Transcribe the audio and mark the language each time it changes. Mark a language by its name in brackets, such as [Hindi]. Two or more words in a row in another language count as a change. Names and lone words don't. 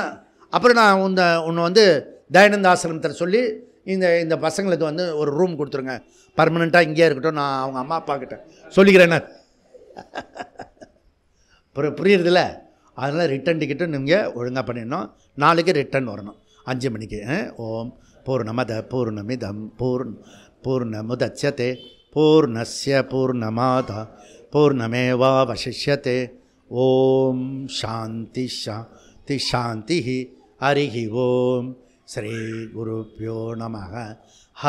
[Tamil] அப்புறம் நான் உன்னை வந்து தயானந்த ஆசிரமத்தில் சொல்லி இந்த பசங்களுக்கு வந்து ஒரு ரூம் கொடுத்துருங்க, பர்மனெண்ட்டாக இங்கேயே இருக்கட்டும், நான் அவங்க அம்மா அப்பா கிட்ட சொல்லிக்கிறேன்னு. புரியுறதில்ல? அதனால் ரிட்டன் டிக்கெட்டும் நீங்கள் ஒழுங்காக பண்ணிடணும். நாளைக்கு ரிட்டன் வரணும் 5 மணிக்கு. [Sanskrit] ॐ पूर्णमदः पूर्णमिदं पूर्णमुदच्यते पूर्णस्य पूर्णमादाय पूर्णमेवावशिष्यते. ॐ शान्तिः शान्तिः शान्तिः. हरिः ॐ श्री गुरुभ्यो नमः.